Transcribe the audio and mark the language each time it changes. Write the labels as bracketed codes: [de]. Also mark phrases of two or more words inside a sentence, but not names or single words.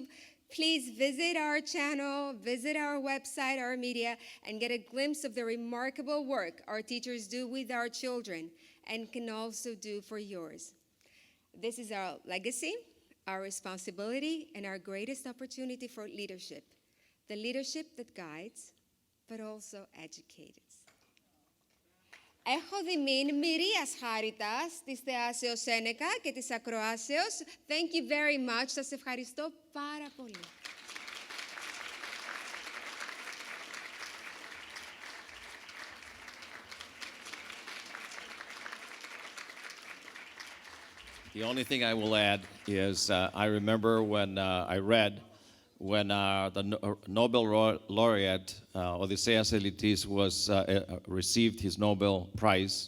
[en] Please visit our channel, visit our website, our media, and get a glimpse of the remarkable work our teachers do with our children and can also do for yours. This is our legacy, our responsibility, and our greatest opportunity for leadership. The leadership that guides, but also educates. [el] Έχω δημήν μυρίας χάριτας της θεάσεως Σένεκα και της ακροάσεως. [en] Thank you very much. [el] Σας ευχαριστώ πάρα πολύ. [en] The only thing I will add is I remember when I read when the Nobel laureate Odysseas Elitis received his Nobel Prize.